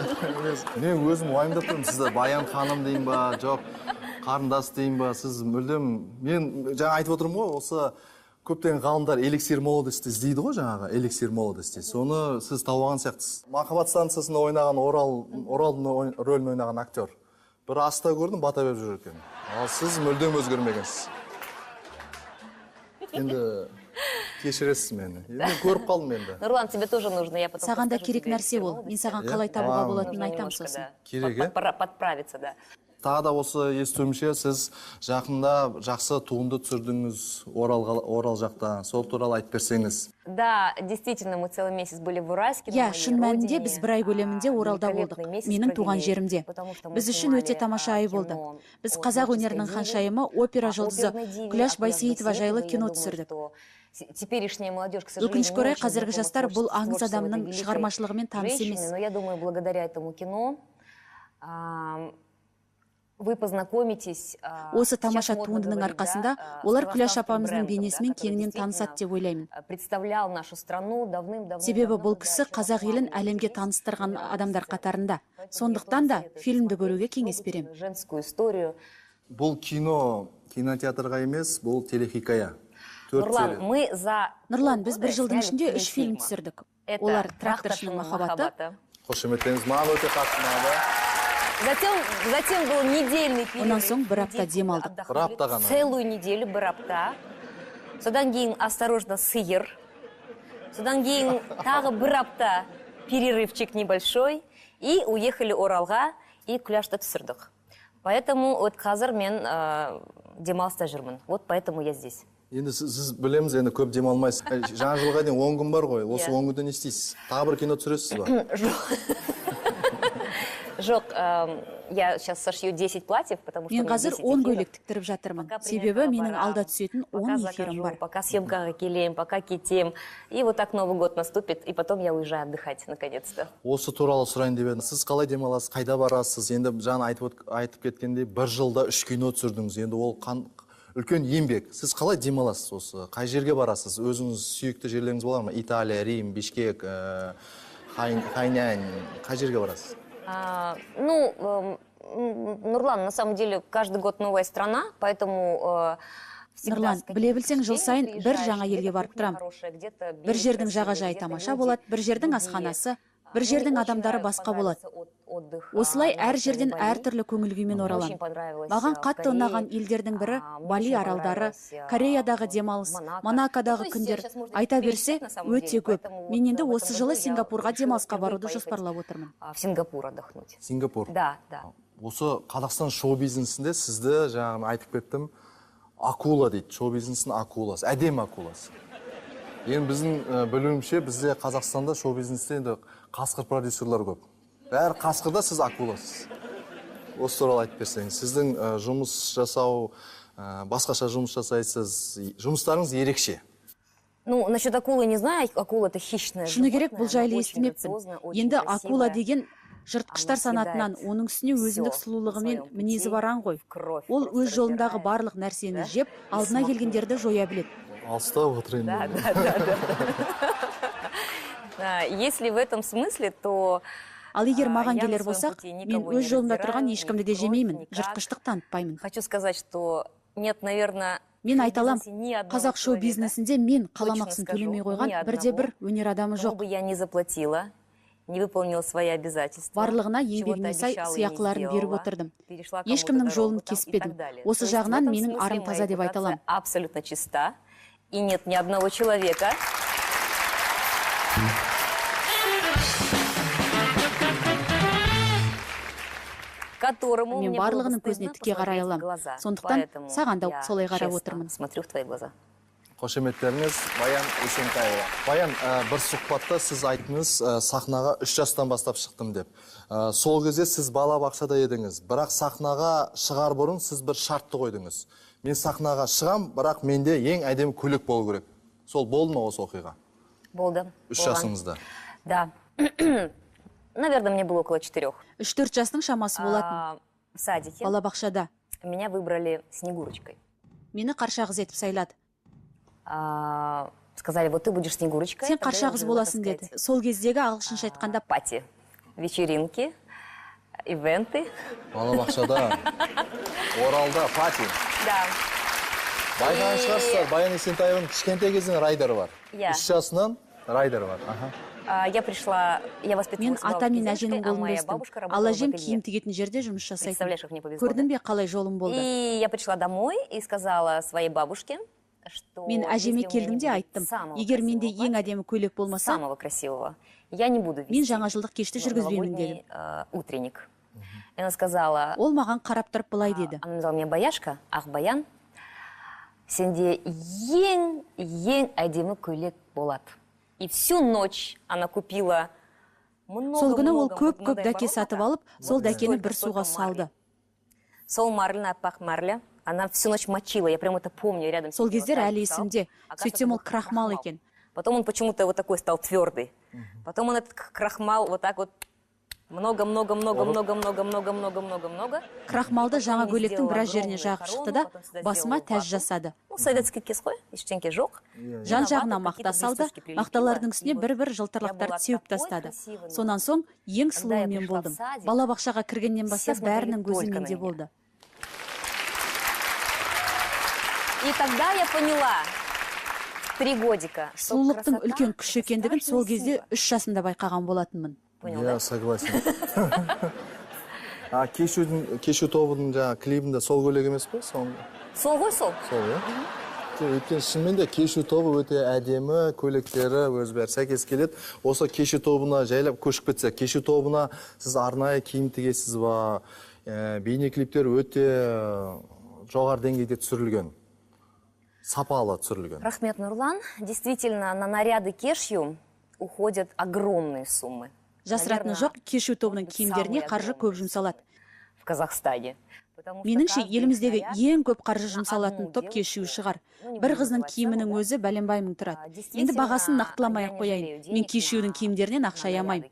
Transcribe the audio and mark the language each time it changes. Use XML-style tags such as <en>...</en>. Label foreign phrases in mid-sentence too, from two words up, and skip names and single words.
<kk>Мен өзім уайымдап тұрмын. Сізді Баян ханым дейін ба, жоқ қарындас дейін ба, сіз мүлдем, мен жаңа айтып отырмын ғой, осы көптеген ғалымдар</kk> <ru>эликсир молодости</ru> <kk>іздейді ғой жаңағы,</kk> <ru>эликсир молодости.</ru> <kk>Соны сіз тауып алған сияқтысыз. Махаббат станциясында ойнаған Оралдың рөлін ойнаған актер. Бір аста көрдім, бата беріп жүр екен. Ал сіз мүлдем өзгермегенсіз. Енді кешіресіз мені. Енді көріп қалдым енді. Нұрлан,</kk> <ru>тебе тоже нужно.</ru> <kk>Саған да керек нәрсе ол. Мен саған қалай табуға болатынын айтамын сосын. Керек, е?</kk> <ru>Подправиться, да.</ru> <kk>Тағы да осы естуімше, сіз жақында жақсы туынды түсірдіңіз Орал жақта. Сол туралы айтып берсеңіз.</kk> <ru>Да, действительно, мы целый месяц были в Уральске. Я,</ru> <kk>шын мәнінде біз бір ай көлемінде Оралда болдық. Менің туған жерімде. Біз үшін өте тамаша ай болды. Біз қазақ өнерінің ханшайымы, опера жұлдызы Күләш Байсейітова жайлы кино түсірдік. Өкінішке орай, қазіргі жастар бұл аңыз адамның шығармашылығымен таныс емес.</kk> <ru>Но я думаю, благодаря этому кино вы познакомитесь.</ru> <kk>Осы тамаша туындының арқасында олар Күләш апамыздың бейнесімен кеңінен танысады деп ойлаймын.</kk> <ru>Представлял нашу страну давным-давно.</ru> <kk>Себебі бұл кісі қазақ елін әлемге таныстырған адамдар қатарында. Сондықтан да фильмді көруге кеңес беремін.</kk> <ru>Женскую историю.</ru> <kk>Бұл кино кинотеатрға емес, бұл телехикая. Нұрлан, біз бір жылдың ішінде 3 фильм түсірдік. Олар «Тракторшының махаббаты». Қошеметтеңіз, маған өте қатты ұнады.</kk> <ru>Затем был недельный перерыв.</ru> <kk>Онан соң бір апта демалдық. Бір апта ғана.</kk> <ru>Целую неделю,</ru> <kk>бір апта. Содан кейін осторожно сиыр. Содан кейін тағы бір апта</kk> <ru>перерывчик небольшой. И уехали</ru> <kk>Оралға и күләшті түсірдік.</kk> <ru>Поэтому вот</ru> <kk>қазір мен демалыста жүрмін.</kk> <ru>Вот поэтому я здесь.</ru> <kk>Енді сіз білеміз, енді көп демалмайсыз. Жаңа жылға дейін 10 күн бар ғой. Осы 10 күнде не істейсіз? Тағы бір кино түсіресіз ба? Жоқ,</kk> <ru>я сейчас сошью 10 платьев, потому что...</ru> <kk>Мен қазір 10 көйлек тіктіріп жатырмын. Себебі менің алда түсетін 10 эфирім бар. Пока съемкаға келем, пока кетем.</kk> <ru>И вот так Новый год наступит, и потом я уезжаю отдыхать, наконец-то.</ru> <kk>Осы туралы сұрайын деп едім. Сіз қалай демаласыз, қайда барасыз? Енді жаңа айтып кеткендей, бір жылда 3 кино түсірдіңіз. Енді ол үлкен еңбек. Сіз қалай демаласыз осы? Қай жерге барасыз? Өзіңіз сүйікті жерлеріңіз болар ма? Италия, Рим, Бишкек, Хайнань. Қай жерге барасыз?</kk> <ru>Нурлан, на самом деле, каждый год новая страна, поэтому...</ru> <kk>Нұрлан, біле білсең, жыл сайын бір жаңа елге барып тұрам. Бір жердің жағажайы тамаша болады, бір жердің асханасы, бір жердің адамдары басқа болады. Осылай әр жерден әр түрлі көңіл күймен оралам. Маған қатты ұнаған елдердің бірі Бали аралдары, Кореядағы демалыс, Монакодағы күндер. Айта берсе, өте көп. Мен енді осы жылы Сингапурға демалысқа баруды жоспарлап отырмын.</kk> <ru>В Сингапур отдохнуть. Сингапур? Да.</ru> <kk>Осы Қазақстан шоу-бизнесінде сізді жаңа айтып кеттім, акула дейді, шоу-бизнестің акуласы, әдем акуласы. Енді біздің білуімше, бізде Қазақстанда шоу-бизнесте енді қасқыр продюсерлер көп. Бәрі қасқырда, сіз акуласыз. Осы туралы айтып берсеңіз, сіздің жұмыс жасау, басқаша жұмыс жасайсыз, жұмыстарыңыз ерекше.</kk> <ru>Насчет акулы не знаю, акула это хищная.</ru> <kk>Шыны керек, бұл жайлы естімеппін. Енді акула деген жыртқыштар санатынан, оның үстіне өзіндік сұлулығымен мінезі баран ғой. Ол өз жолындағы барлық нәрсені жеп, алдына келгендерді жоя біледі. Алыстап отыр енді.</kk> <ru>Да. Если в этом смысле, то...</ru> <kk>Ал егер маған келер болсақ, мен өз жолымда тұрған ешкімді де жемеймін, жыртқыштық танытпаймын.</kk> <ru>Хочу сказать, что нет, наверное...</ru> <kk>Мен айталам, қазақ шоу-бизнесінде мен қаламақсын төлемей қойған бірде-бір өнер адамы жоқ.</kk> <ru>Я не заплатила, не выполнила свои обязательства.</ru> <kk>Барлығына еңбегіне сай сыйақыларын беріп отырдым. Ешкімнің жолын кеспедім. Осы жағынан менің арым таза деп айталам.</kk> <ru>Абсолютно чиста. И нет ни одного человека.</ru> <kk>Мен барлығының көзіне тіке қарай алам. Сондықтан саған да солай қарап отырмын.</kk> <ru>Смотрю в твои глаза.</ru> <kk>Қошеметтеріңіз Баян Есентаева. Баян, бір сұхбатта сіз айттыңыз, сахнаға 3 жастан бастап шықтым деп. Сол кезде сіз балабақшада едіңіз, бірақ сахнаға шығар бұрын сіз бір шартты қойдыңыз. Мен сахнаға шығам, бірақ менде ең әдемі көйлек болу керек. Сол болды ма осы оқиға? Болды. 3 жасыңызда?</kk> <ru>Да. Наверное, мне было около 4.</ru> <kk>3-4 жастың шамасы болатын.</kk> <ru>В садике.</ru> <kk>Балабақшада.</kk> <ru>Меня выбрали Снегурочкой.</ru> <kk>Мені қарша қыз етіп сайлады.</kk> <ru>Сказали, вот ты будешь Снегурочкой.</ru> <kk>Сен қарша қыз боласың деді. Сол кездегі ағылшынша айтқанда</kk> <ru>пати, вечеринки, ивенты.</ru> <kk>Балабақшада, Оралда, пати.</kk> <ru>Да.</ru> <kk>Байқаған шығарсыздар, Баян Есентаеваның кішкентай кезінен райдері бар. 3 жасынан райдері бар.</kk> <ru>Я пришла, я воспитывалась</ru> <kk>мен ата мен әженің қолын өстім. Ал әжем киім тігетін жерде жұмыс жасайтын. Көрдің бе қалай жолым болды?</kk> <ru>И я пришла домой и сказала своей бабушке, что</ru> <kk>мен әжеме келдім де айттым, егер менде ең әдемі көйлек болмаса,</kk> <ru>самого красивого, я не буду</ru> <kk>мен жаңажылдық кешті жүргізбеймін дедім.</kk> <ru>Утренник. Она сказала,</ru> <kk>ол маған қарап тұрып былай деді.</kk> <ru>Она назвала меня Баяшка,</ru> <kk>ах Баян, сенде ең әдемі көйлек болады.</kk> <ru>И всю ночь она купила</ru> <kk>Сол күні ол көп дәке сатып алып, сол дәкені бір суға салды. Сол марльна, аппақ марля.</kk> <ru>Она всю ночь мочила, я прям это помню рядом.</ru> <kk>Сол кездер әлі есімде. Сөйтсем ол крахмал екен.</kk> <ru>Потом он почему-то вот такой стал твердый. Потом он этот крахмал вот так вот много.</ru> <kk>Крахмалды жаңа көйлектің біраз жеріне жағып шықты да, басыма тәж жасады. Советский кез қой, ештеңке жоқ. Жан жағына мақта салды, мақталардың үстіне бір жалтырлақтарды сеуіп тастады. Сонан соң ең сұлуымен болдым. Балабақшаға кіргеннен бастап бәрінің көзі менде болды.</kk> <ru>И тогда я поняла, 3 годика.</ru> <kk>Сұлулықтың үлкен күш екендігін сол кезде 3 жасымда байқаған болатынмын.</kk> <ru>Я согласен.</ru> <kk>Кешу тобының клибінде сол көйлек емес пе? Сол ғой сол. Сол, е? өйткені шынымен де кешу тобы өте әдемі, көйлектері өз бәрі сәйкес келеді. Осы кешу тобына жайлап көшіп кетсек, кешу тобына сіз арнайы киім тігесіз ба? Бейне клиптер өте жоғары деңгейде түсірілген, сапалы түсірілген. Рахмет, Нурлан.</kk> <ru>Действительно, на наряды кешью уходят огромные суммы.</ru> <kk>Жасыратыны жоқ, кешу тобының киімдеріне қаржы көп жұмсалады.</kk> <ru>В Казахстане.</ru> <kk>Меніңше, еліміздегі ең көп қаржы жұмсалатын топ кешуі шығар. Бір қыздың киімінің өзі бәленбай мың тұрады. Енді бағасын нақтыламай қояйын. Мен кешудің киімдерінен ақша аямаймын.</kk>